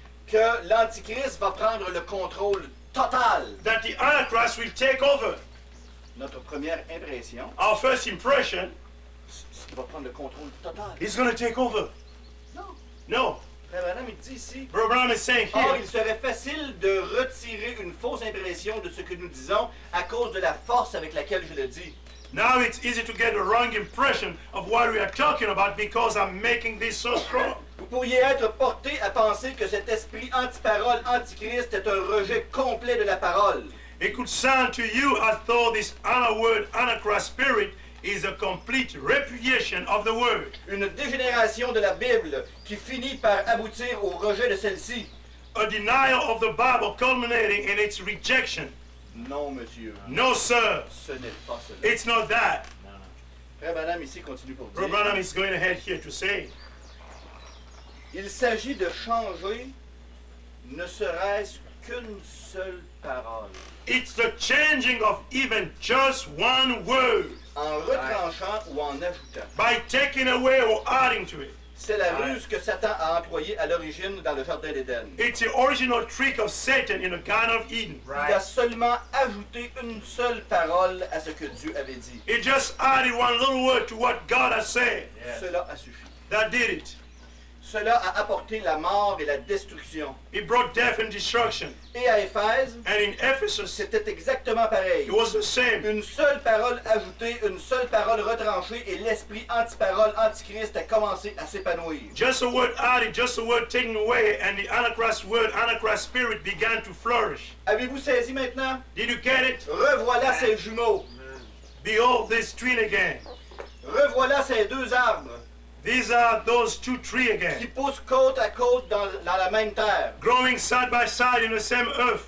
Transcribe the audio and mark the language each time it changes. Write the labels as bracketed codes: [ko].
[fr] que l'Antichrist va prendre le contrôle total, [en] that the Antichrist will take over. [fr] notre première impression, [en] Our first impression, [fr] il va prendre le contrôle total. [en] he's going to take over. [fr] Non. [en] No. [fr] Frère Adam, il dit ici, [en] Brother Branham is saying [fr] or, [en] here, [fr] il serait facile de retirer une fausse impression de ce que nous disons à cause de la force avec laquelle je le dis. [en] now it's easy to get a wrong impression of what we are talking about because I'm making this so strong. [fr] Vous pourriez être porté à penser que cet esprit anti-parole, antichrist, est un rejet complet de la parole. [en] It could sound to you as though this word Antichrist spirit is a complete repudiation of the word. [fr] Une dégénération de la Bible qui finit par aboutir au rejet de celle-ci. [en] A denial of the Bible culminating in its rejection. [fr] Non, monsieur. [en] No, sir. [fr] Ce n'est pas cela. [en] It's not that. [fr] Frère Branham ici continue pour [en] Brother dire. Branham is going ahead here to say, [fr] Il s'agit de changer, ne serait-ce qu'une seule parole, [en] it's the changing of even just one word [fr] en retranchant ou en ajoutant. [en] by taking away or adding to it. [fr] C'est la ruse que Satan a employée à l'origine dans le Jardin d'Éden. [en] It's the original trick of Satan in the Garden of Eden. [fr] Il a seulement ajouté une seule parole à ce que Dieu avait dit. [en] He just added one little word to what God has said. [fr] Cela a suffi. [en] That did it. [fr] Cela a apporté la mort et la destruction. [en] It brought death and destruction. [fr] Et à Éphèse, [en] And in Ephesus, [fr] c'était exactement pareil. [en] it was the same. [fr] Une seule parole ajoutée, une seule parole retranchée et l'esprit anti-parole, antichrist a commencé à s'épanouir. [en] Just a word added, just a word taken away, and the Antichrist word, Antichrist spirit began to flourish. [fr] Avez-vous saisi maintenant? [en] Did you get it? [fr] Revoilà ces jumeaux. [en] Behold this twin again. [fr] Revoilà ces deux arbres [en] These are those two trees [fr] qui [en] again, [fr] poussent côte à côte dans la même terre, [en] growing side by side in the same earth,